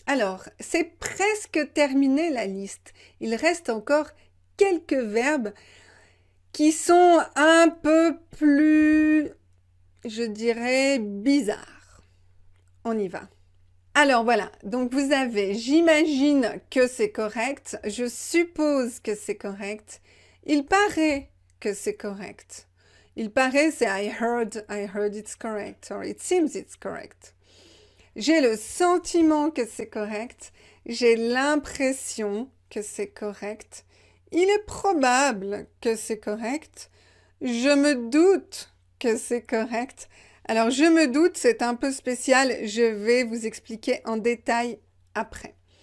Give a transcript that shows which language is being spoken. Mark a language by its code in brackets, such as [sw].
[fr] Alors, c'est presque terminé la liste. Il reste encore quelques verbes qui sont un peu plus, je dirais, bizarres. On y va. Alors voilà, donc vous avez « j'imagine que c'est correct »,« je suppose que c'est correct »,« il paraît que c'est correct ». Il paraît, c'est [en] I heard it's correct, or it seems it's correct. [fr] J'ai le sentiment que c'est correct, j'ai l'impression que c'est correct, il est probable que c'est correct, je me doute que c'est correct. Alors, je me doute, c'est un peu spécial, je vais vous expliquer en détail après.